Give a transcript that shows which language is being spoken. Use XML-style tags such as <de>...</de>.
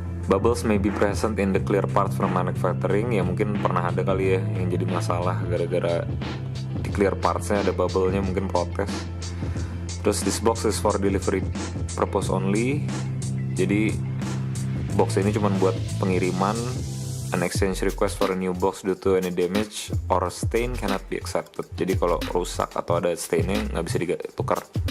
<en>Bubbles may be present in the clear parts from manufacturing.</en> <id>Ya mungkin pernah ada kali ya yang jadi masalah gara-gara di clear partsnya ada bubble-nya, mungkin protes.</id> <en>Terus this box is for delivery purpose only.</en> <id>Jadi box ini cuma buat pengiriman.</id> <en>An exchange request for a new box due to any damage or stain cannot be accepted.</en> <id>Jadi kalau rusak atau ada stainnya nggak bisa ditukar.</id>